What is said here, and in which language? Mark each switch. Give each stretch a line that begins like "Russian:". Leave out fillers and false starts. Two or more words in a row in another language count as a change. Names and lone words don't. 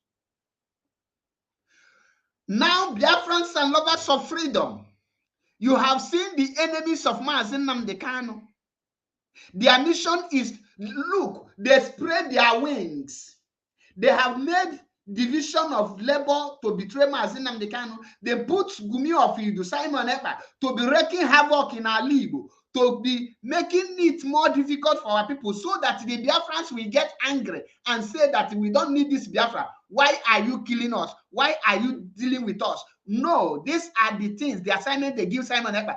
English: Now, Biafrans and lovers of freedom, you have seen the enemies of MAZI Nnamdi Kanu. Their mission is, look, they spread their wings. They have made division of labor to betray MAZI Nnamdi Kanu. They put Gumi of Idu, Simon Ekpa, to be wreaking havoc in our Igbo, to be making it more difficult for our people, so that the Biafrans will get angry and say that we don't need this Biafra. Why are you killing us? Why are you dealing with us? No, these are the things, the assignment they give Simon Ekpa.